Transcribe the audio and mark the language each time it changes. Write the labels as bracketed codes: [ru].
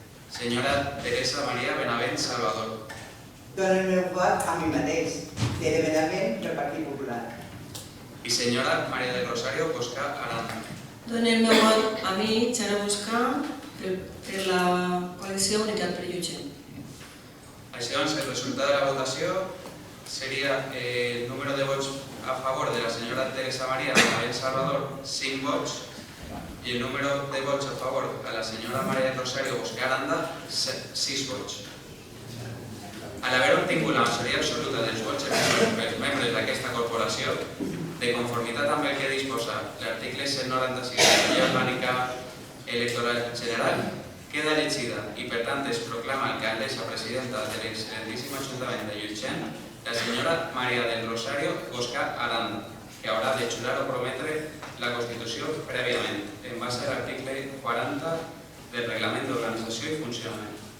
[es] Señora Teresa María Benavent Salvador. [ca] Dono el meu vot a mi mateix, Tere Benavent, del Partit Popular. [es] Y señora María del Rosario Bosca Aranda. [ca] Dono el meu vot a mi, Xara Buscar, per la coalició Unitat per Llutxent. Així doncs, el resultat de la votació [es] sería el número de votos a favor de la señora Teresa María Benavent Salvador, 5 votos, y el número de votos a favor a la señora María del Rosario Bosque Aranda, 6 votos. [ca] Al haver obtingut la majoria absoluta dels vots pels membres d'aquesta corporació, de conformitat amb el que disposa l'article 196 de la Llei Orgànica Electoral General, queda elegida i per tant es proclama alcaldessa presidenta de l'excel·lentíssim Ajuntament de Llutxent la senyora María del Rosario Bosca Aranda, que haurà de jurar o prometre la Constitució prèviament, en base a l'article 40 del Reglament d'Organització i Funcionament.